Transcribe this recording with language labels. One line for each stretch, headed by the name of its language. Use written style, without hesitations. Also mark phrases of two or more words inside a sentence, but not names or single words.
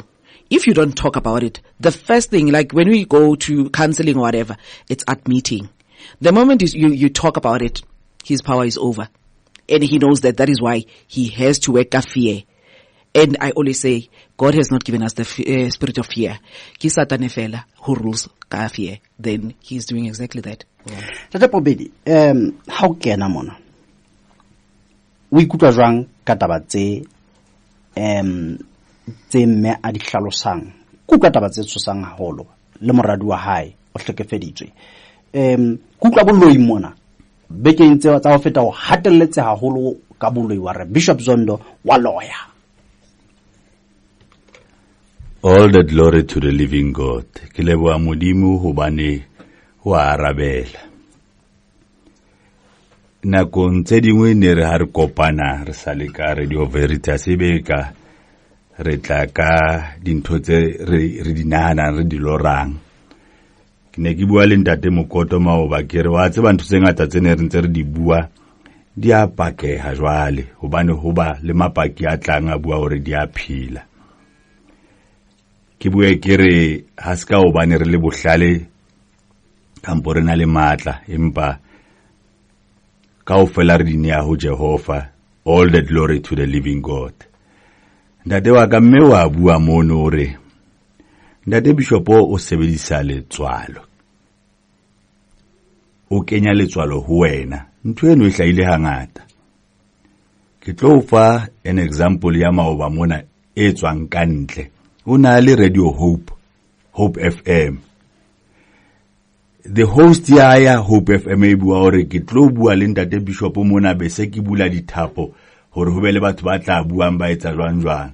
English: If you don't talk about it, the first thing, like when we go to counseling or whatever, it's admitting. The moment you talk about it, his power is over. And he knows that is why he has to work a fear. And I always say, God has not given us the spirit of fear.
Southern Sotho: Ki Satane fela
English: who rules
Southern Sotho: ka fear.
English: Then he's doing exactly that.
Southern Sotho: Tata Pobedi, ha o kena mona. O ikutlwa jwang ka taba tse mme a di hlalosang. Ku ka taba tse tshosang haholo le moradi wa hae o hlekefeditswe. Ku tla boloi mona. Bekeng tse tsa ho feta ho hatelletse haholo ka boloi wa re Bishop Zondo wa lawyer.
English: All the glory to the living God.
Southern Sotho: Ke leboha Modimo hobane wa arabela. Nakong tse dingwe ne re ha re kopana re sa le ka Radio Veritas ebeka re tla ka dintho tse re di nahana re di lorang. Ne ke bua le ntate Mokoto Maoba ke re wa tseba ntho tse ngata tse ne re ntse re di bua di a pakeha jwale hobane hoba le mapaki a tlang a bua hore di a phila. Ke bue ke re ha ska hobane re le bohlale kampo re na le matla empa kaofela re di nea ho Jehova.
English: All the glory to the living God.
Southern Sotho: Ntate wa ka mme wa bua mono hore ntate Bishop o sebedisa letswalo. O kenya letswalo ho wena. Ntho eno e hlaile hangata. Ke tlo fa
English: an example
Southern Sotho: ya Maoba mona e tswang ka ntle. O na le Radio Hope FM.
English: The host
Southern Sotho: ya Hope FM e bua hore ke tlo bua le ntate Bishop mona be se ke bula dithapo hore ho be le batho ba tla buang ba etsa jwang.